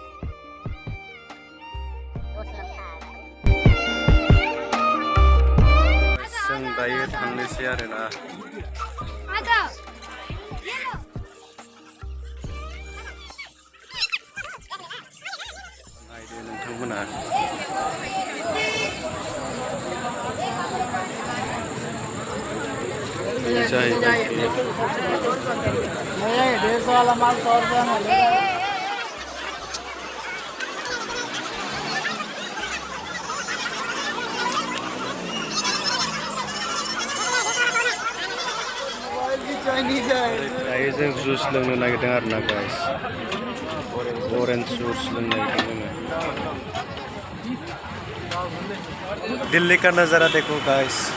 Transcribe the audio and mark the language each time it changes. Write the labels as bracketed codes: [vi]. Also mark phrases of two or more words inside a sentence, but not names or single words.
[brx] जों दायो थांनोसै आरोना नायदो नोंथांमोना जाहैबाय [hi] 150 वाला माल 100 रुपया में चाइनीज है। [brx] दायो जों जुस लोंनो नागिरदों आरोना गाइस [en] orange juice [brx] लोंनो नागिरदों जोङो [hi] दिल्ली का नज़ारा देखो [brx] गाइस